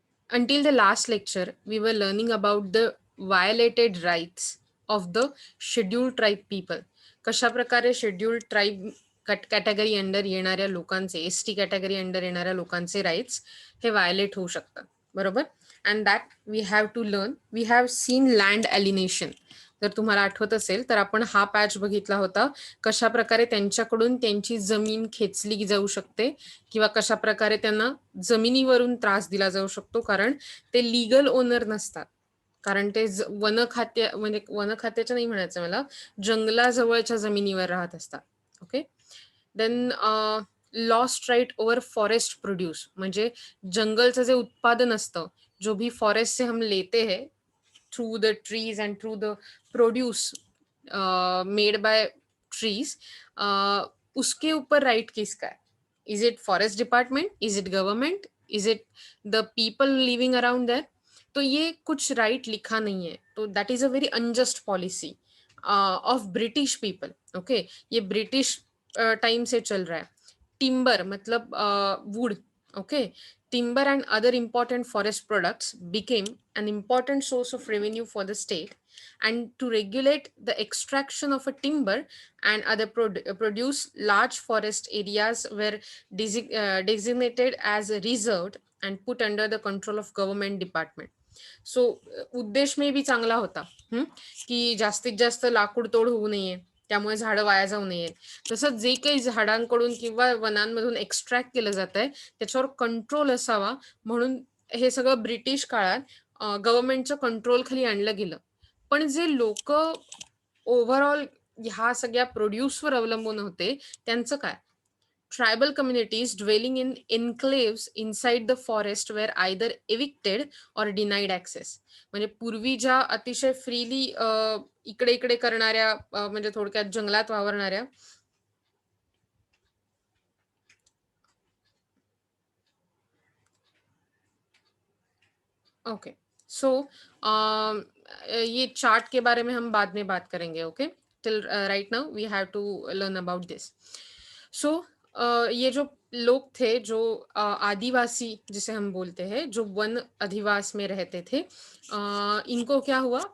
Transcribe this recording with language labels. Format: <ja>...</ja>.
<en>Until the last lecture, we were learning about the violated rights of the scheduled tribe people.</en> <mr>कशा प्रकारे scheduled tribe category under येणाऱ्या लोकांचे ST category under येणाऱ्या लोकांचे rights हे violet होऊ शकतात, बरोबर?</mr> <en>And that we have to learn. We have seen land alienation.</en> <mr>जर तुम्हाला आठवत असेल तर आपण हा पॅच बघितला होता, कशा प्रकारे त्यांच्याकडून त्यांची जमीन खेचली जाऊ शकते किंवा कशा प्रकारे त्यांना जमिनीवरून त्रास दिला जाऊ शकतो, कारण ते लीगल ओनर नसतात. कारण ते वन खात्या म्हणजे वन खात्याच्या नाही म्हणायचं मला, जंगलाजवळच्या जमिनीवर राहत असतात.</mr> <en>Okay. Then lost right over forest produce,</en> <mr>म्हणजे जंगलचं जे उत्पादन असतं,</mr> <hi>जो भी फॉरेस्ट से हम लेते हैं</hi> <en>through the trees and through the produce made by trees,</en> <hi>उसके ऊपर राइट किसका है?</hi> <en>Is it forest department? Is it government? Is it the people living around there?</en> <hi>तो ये कुछ राइट लिखा नहीं है, तो that is a very unjust policy of British people. Okay, ये ब्रिटिश टाइम से चल रहा है. टिम्बर मतलब would.</hi> <en>Okay, timber and other important forest products became an important source of revenue for the state, and to regulate the extraction of a timber and other produce, large forest areas were designated as reserved and put under the control of government department.</en> <mr>So उद्देश may be चांगला होता, की जास्तीत जास्त लाकूड तोड होऊ नये, त्यामुळे झाडं वाया जाऊ नयेत. तसंच जे काही झाडांकडून किंवा वनांमधून एक्स्ट्रॅक्ट केलं जात आहे त्याच्यावर कंट्रोल असावा, म्हणून हे सगळं ब्रिटिश काळात गव्हर्नमेंटच्या कंट्रोल खाली आणलं गेलं. पण जे लोक ओव्हरऑल ह्या सगळ्या प्रोड्यूसवर अवलंबून होते त्यांचं काय?</mr> <en>Tribal communities dwelling in enclaves inside the forest were either evicted or denied access.</en> <mr>म्हणजे पूर्वी ज्या अतिशय फ्रीली इकडे इकडे करणाऱ्या म्हणजे थोडक्यात जंगलात वावरणाऱ्या ओके.</mr> <hi>सो ये चार्ट के बारे में हम बाद में बात करेंगे.</hi> <en>Okay, till right now we have to learn about this.</en> <hi>सो ये जो लोग थे, जो आदिवासी जिसे हम बोलते हैं, जो वन अधिवास में रहते थे, इनको क्या हुआ?</hi>